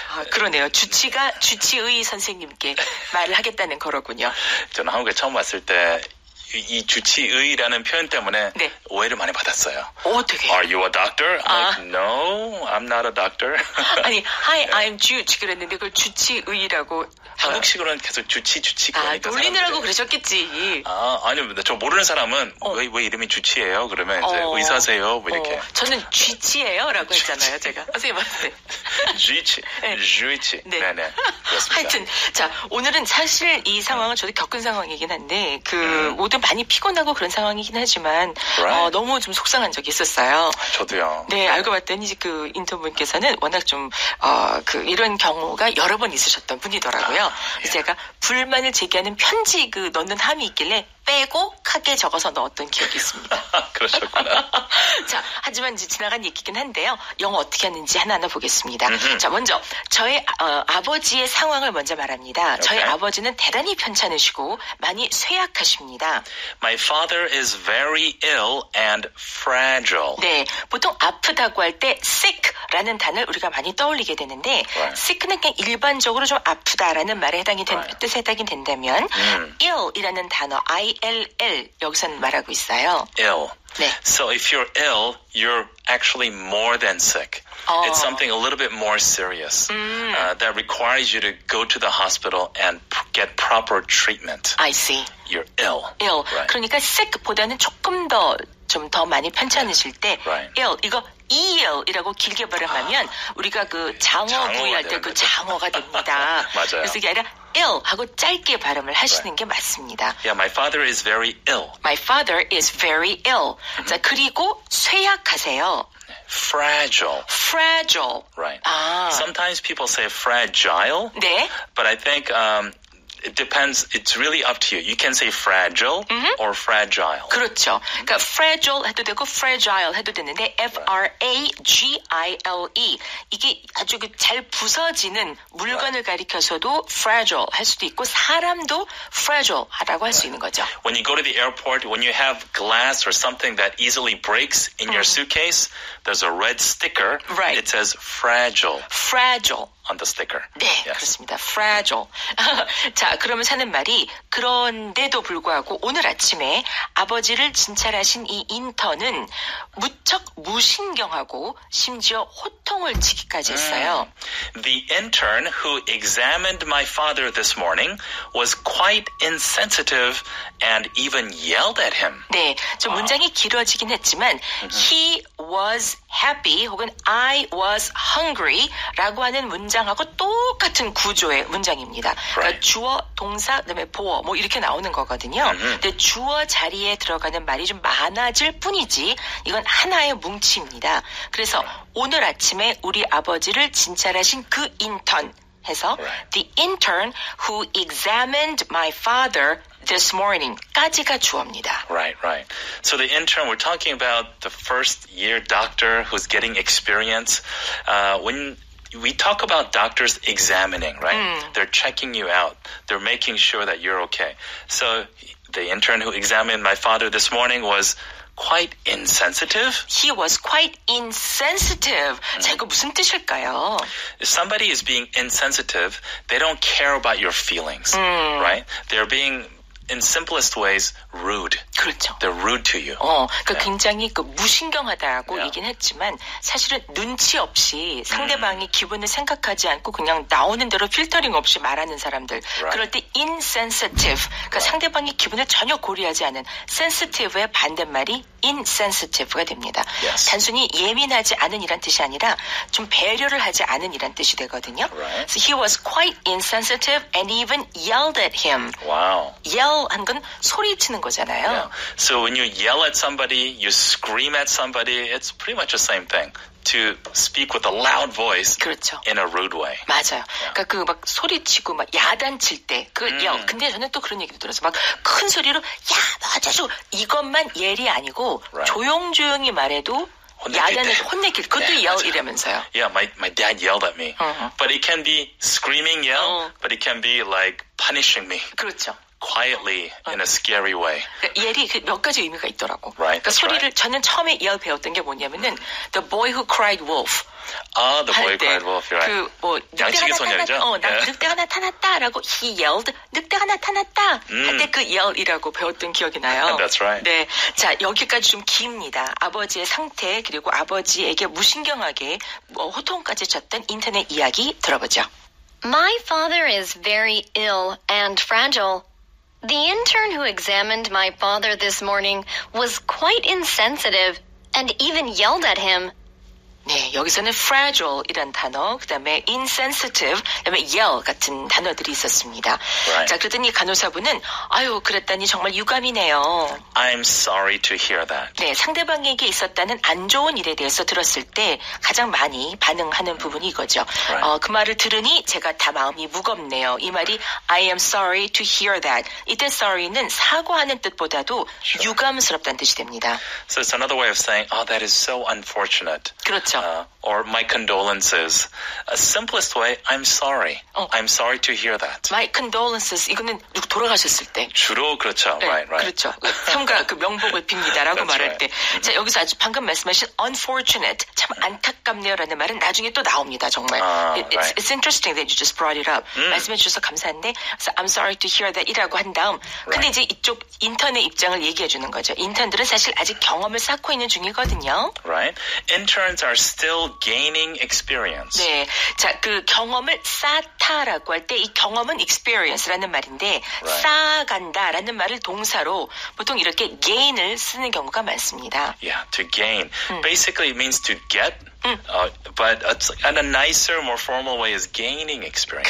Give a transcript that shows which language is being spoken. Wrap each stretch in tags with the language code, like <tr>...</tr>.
<ko>그러네요. 주치의 선생님께 말을 하겠다는 거로군요. 저는 한국에 처음 왔을 때 이 주치의라는 표현 때문에 오해를 많이 받았어요. 되게.</ko> <en>Are you a doctor? I'm like, no, I'm not a doctor.</en> <ko>아니,</ko> <en>hi, I'm Jude</en> <ko>그랬는데 그걸 주치의라고. 한국식으로는 계속 주치가. 놀리느라고 그러셨겠지. 아니요, 저 모르는 사람은 왜 이름이 주치예요? 그러면 이제 의사세요? 뭐 이렇게. 저는 쥐치예요라고 했잖아요, 제가. 선생님한테. 쥐치. 네. 네네. 그렇습니다. 하여튼, 자, 오늘은 사실 이 상황은 저도 겪은 상황이긴 한데, 모두 많이 피곤하고 그런 상황이긴 하지만, 너무 좀 속상한 적이 있었어요. 저도요. 네, 알고 봤더니 그 인턴분께서는 워낙 좀, 이런 경우가 여러 번 있으셨던 분이더라고요. 그래서 제가 불만을 제기하는 편지 넣는 함이 있길래 빼곡하게 적어서 넣었던 기억이 있습니다. 그러셨구나. 자, 하지만 이제 지나간 얘기긴 한데요. 영어 어떻게 하는지 하나하나 보겠습니다. 자, 먼저 저의 아버지의 상황을 먼저 말합니다. 저희 아버지는 대단히 편찮으시고 많이 쇠약하십니다.</ko> <en>My father is very ill and fragile.</en> <ko>네, 보통 아프다고 할 때 sick라는 단어를 우리가 많이 떠올리게 되는데 sick는 그냥 일반적으로 좀 아프다라는 말에 뜻에 해당이 된다면 ill이라는 단어 ILL 여기서는 말하고 있어요.</ko> <en>Ill.</en> <ko>네.</ko> <en>So if you're ill, you're actually more than sick. It's something a little bit more serious that requires you to go to the hospital and get proper treatment. I see. You're ill. ill. Right.</en> <ko>그러니까 sick보다는 조금 좀 더 많이 편찮으실 때 ill 이거 EL이라고 길게 발음하면 우리가 그 장어 구이할 때 그 장어가 됩니다. 맞아요. 그래서 이게 아니라 ill 하고 짧게 발음을 하시는 게 맞습니다.</ko> <en>Yeah, my father is very ill. My father is very ill.</en> <ko>자, 그리고 쇠약하세요.</ko> <en>Fragile. Fragile. Right. Sometimes people say fragile.</en> <ko>네.</ko> <en>But I think it depends. It's really up to you. You can say fragile or fragile.</en> <ko>그렇죠. 그러니까 fragile 해도 되고 fragile 해도 되는데 F-R-A-G-I-L-E 이게 아주 잘 부서지는 물건을 가리켜서도 fragile 할 수도 있고 사람도 fragile 하다고 할 수 있는 거죠.</ko> <en>When you go to the airport, when you have glass or something that easily breaks in your suitcase, there's a red sticker. Right. It says fragile. Fragile. On the sticker.</en> <ko>네,</ko> <en>yes.</en> <ko>그렇습니다. fragile. 자, 그러면서 하는 말이 그런데도 불구하고 오늘 아침에 아버지를 진찰하신 이 인턴은 무척 무신경하고 심지어 호통을 치기까지 했어요.</ko> <en>The intern who examined my father this morning was quite insensitive and even yelled at him.</en> <ko>네, 좀 문장이 길어지긴 했지만</ko> <en>he was happy</en> <ko>혹은</ko> <en>I was hungry</en> <ko>라고 하는 문장하고 똑같은 구조의 문장입니다. 그러니까 주어, 동사, 그다음에 보어 뭐 이렇게 나오는 거거든요. 근데 주어 자리에 들어가는 말이 좀 많아질 뿐이지 이건 하나의 뭉치입니다. 그래서 오늘 아침에 우리 아버지를 진찰하신 그 인턴 해서</ko> <en>the intern who examined my father this morning</en> <ko>까지가 주어입니다.</ko> <en>Right. So the intern, we're talking about the first year doctor who's getting experience. When we talk about doctors examining, right? They're checking you out. They're making sure that you're okay. So the intern who examined my father this morning was quite insensitive. He was quite insensitive.</en> <ko>자, 이거 무슨 뜻일까요?</ko> <en>If somebody is being insensitive, they don't care about your feelings, right? They're being, in simplest ways, rude.</en> <ko>그렇죠.</ko> <en>They're rude to you.</en> <ko>그러니까 굉장히 무신경하다고 얘기는 했지만 사실은 눈치 없이 상대방이 기분을 생각하지 않고 그냥 나오는 대로 필터링 없이 말하는 사람들. 그럴 때 insensitive. 그러니까 상대방이 기분을 전혀 고려하지 않은 sensitive의 반대말이 insensitive가 됩니다.</ko> <en>Yes.</en> <ko>단순히 예민하지 않은 이란 뜻이 아니라 좀 배려를 하지 않은 이란 뜻이 되거든요.</ko> <en>So he was quite insensitive and even yelled at him. Wow.</en> <ko>yell 한 건 소리치는 거잖아요.</ko> <en>Yeah. So when you yell at somebody, you scream at somebody, it's pretty much the same thing. To speak with a loud voice</en> <ko>그렇죠.</ko> <en>in a rude way.</en> <ko>맞아요. 그러니까 그 막 소리치고 막 야단칠 때 그 yell. 근데 저는 또 그런 얘기도 들었어요. 막 큰 소리로 야, 너 저쪽 이것만 yell이 아니고 조용조용히 말해도 야단을 혼내길 그것도 yell이라면서요.</ko> <en>Yeah, my dad yelled at me. But it can be screaming yell, but it can be like punishing me.</en> <ko>그렇죠.</ko> <en>Quietly in a scary way.</en> <ko>그러니까 yell이 몇 가지 의미가 있더라고.</ko> <en>Right,</en> <ko>그러니까 소리를 저는 처음에 yell 배웠던 게 뭐냐면은 The Boy Who Cried Wolf.</ko> <en>The Boy Who Cried Wolf. Right.</en> <ko>그 뭐 양치기 소녀죠. 늑대가 나타났다라고</ko> <en>he yelled.</en> <ko>늑대가 나타났다 할 때 그 yell이라고 배웠던 기억이 나요.</ko> <en>That's right.</en> <ko>네, 자 여기까지 좀 깁니다. 아버지의 상태 그리고 아버지에게 무신경하게 호통까지 쳤던 인터넷 이야기 들어보죠.</ko> <en>My father is very ill and fragile. The intern who examined my father this morning was quite insensitive and even yelled at him.</en> <ko>네, 여기서는 fragile 이란 단어, 그 다음에 insensitive, 그 다음에 yell 같은 단어들이 있었습니다.</ko> <en>Right.</en> <ko>자, 그랬더니 간호사분은 아유, 그랬다니 정말 유감이네요.</ko> <en>I'm sorry to hear that.</en> <ko>네, 상대방에게 있었다는 안 좋은 일에 대해서 들었을 때 가장 많이 반응하는 부분이 이거죠.</ko> <en>Right.</en> <ko>그 말을 들으니 제가 다 마음이 무겁네요. 이 말이</ko> <en>I am sorry to hear that.</en> <ko>이때 sorry는 사과하는 뜻보다도 유감스럽다는 뜻이 됩니다.</ko> <en>So it's another way of saying, that is so unfortunate.</en> <ko>그렇죠.</ko> <en>Or my condolences. Simplest way, I'm sorry. I'm sorry to hear that. My condolences.</en> <ko>이거는 누구 돌아가셨을 때. 주로 그렇죠. 네,</ko> <en>right.</en> <ko>그렇죠. 삼가 그 명복을 빕니다라고 말할 때. 자, 여기서 아주 방금 말씀하신 unfortunate. 참 안타깝네요라는 말은 나중에 또 나옵니다. 정말.</ko> <en>It's interesting that you just brought it up.</en> <ko>말씀해 주셔서 감사한데. 그래서</ko> <en>I'm sorry to hear that</en> <ko>이라고 한 다음. 근데 이제 이쪽 인턴의 입장을 얘기해 주는 거죠. 인턴들은 사실 아직 경험을 쌓고 있는 중이거든요.</ko> <en>Right. Interns are still gaining experience.</en> <ko>네. 자, 그 경험을 쌓다라고 할 때 이 경험은 experience라는 말인데 쌓아간다라는 말을 동사로 보통 이렇게 gain을 쓰는 경우가 많습니다.</ko> <en>Yeah, to gain. Basically it means to get But a nicer, more formal way is gaining experience.</en>